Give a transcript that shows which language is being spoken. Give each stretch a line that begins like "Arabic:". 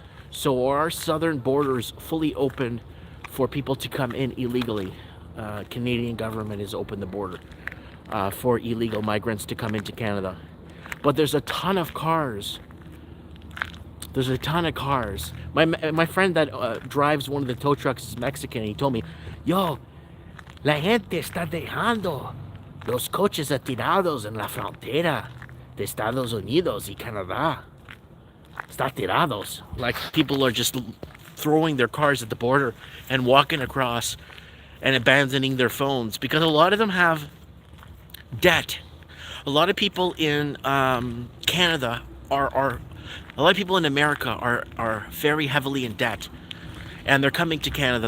English: So our southern borders fully open for people to come in illegally. Canadian government has opened the border for illegal migrants to come into Canada. But there's a ton of cars. There's a ton of cars. My friend that drives one of the tow trucks is Mexican. He told me, yo,
Spanish: la gente está dejando los coches atirados en la frontera de Estados Unidos y Canadá. Está tirados.
English: Like, people are just throwing their cars at the border and walking across and abandoning their phones because a lot of them have debt. A lot of people in Canada a lot of people in America are very heavily in debt, and they're coming to Canada.